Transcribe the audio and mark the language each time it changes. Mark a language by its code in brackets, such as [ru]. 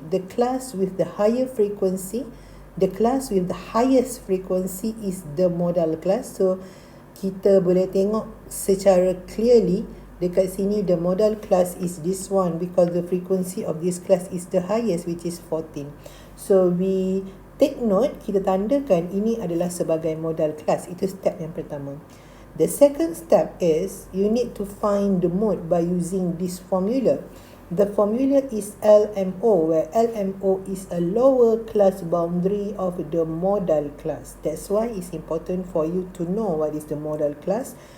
[en] The class with the higher frequency, the class with the highest frequency is the modal class. So [ms] kita boleh tengok secara [en] clearly [ms] dekat sini [en] the modal class is this one because the frequency of this class is the highest, which is 14. So we take note, [ms] kita tandakan ini adalah sebagai modal class. Itu step yang pertama. [en] The second step is you need to find the mode by using this formula. The formula is LMO, where LMO is a lower class boundary of the modal class. That's why it's important for you to know what is the modal class.